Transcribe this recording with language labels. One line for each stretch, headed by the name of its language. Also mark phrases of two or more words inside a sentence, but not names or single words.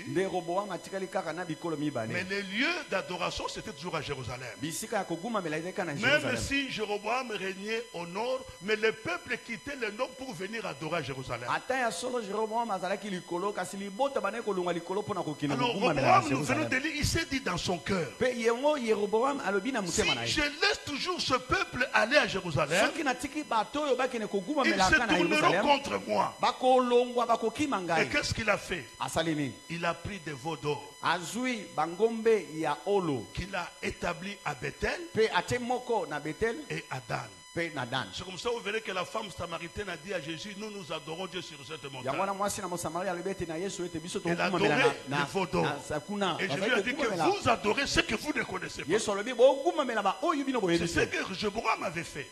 Lingala: Nde Roboam atikali kaka na bikolo
French: Mais
Lingala: mibale.
French: les lieux d'adoration c'était toujours à Jérusalem.
Lingala: Bisika ya koguma melaideka na
French: Même
Lingala: Jérusalem.
French: si Jéroboam régnait au nord, mais le peuple quittait le nord pour venir adorer à Jérusalem.
Lingala: Ata ya solo Jeroboam azalaki likolo kasi libota bane kolunga likolo pona kokina
French: Alors
Lingala: koguma mela na
French: Roboam, nous venons de
Lingala: Jérusalem.
French: lire, il s'est dit dans son cœur,
Lingala: Pe yengo Yeroboam alobi na
French: si
Lingala: mutema na ye.
French: je laisse toujours ce peuple aller à Jérusalem,
Lingala: Soki natiki bato oyo bakene koguma
French: ils se
Lingala: melaka na
French: tourneront
Lingala: Yerusalem.
French: contre moi.
Lingala: Bakolongwa bakokima
French: Et
Lingala: ngai.
French: qu'est-ce qu'il a fait?
Lingala: Asalini.
French: Il a pris des veaux d'or
Lingala: Azui bangombe ya olo.
French: qu'il a établi à Bethel
Lingala: Pe ate moko na Betel
French: et à Dan.
Lingala: pe
French: C'est comme ça vous verrez que la femme samaritaine a dit à Jésus, nous adorons Dieu sur cette montagne. Elle a adoré les vautours. Et Jésus a dit que vous adorez ce que vous ne connaissez pas. C'est ce que Jéroboam avait fait.